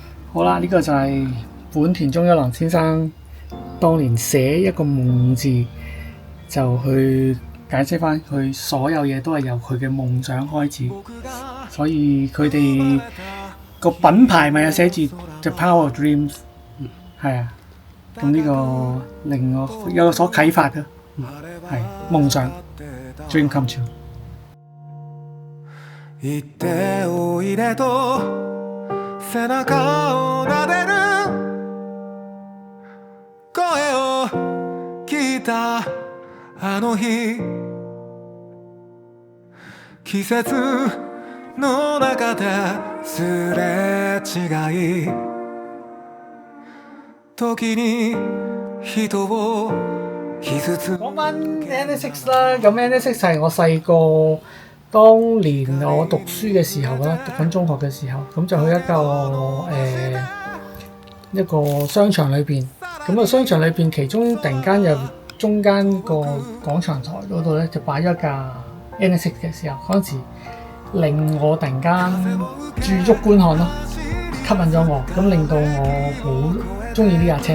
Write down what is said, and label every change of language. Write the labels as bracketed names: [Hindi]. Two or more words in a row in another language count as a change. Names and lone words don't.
[Cantonese] 好啦，呢、個就係本田中一郎先生當年寫一個夢字，就去解釋翻佢所有嘢都係由佢嘅夢想開始，所以佢哋個品牌咪有寫住 [English] The Power of Dreams， [Cantonese] 係啊，咁呢個令我有所啟發嘅，係夢想 [English] Dream come true。 [Japanese] 言っておいでと背中を撫でる声を聞いたあの日季節の中ですれ違い時に人を傷つ [Cantonese] 講翻 NSX 啦，咁 NSX 係我細個當年我讀書嘅時候啦，讀緊中學嘅時候，咁就去一個商場裏邊，咁啊商場裏邊其中突然間有中間個廣場台嗰度咧就擺咗一架 NSX 嘅時候，嗰陣時令我突然間駐足觀看咯，吸引咗我，咁令到我好中意呢架車。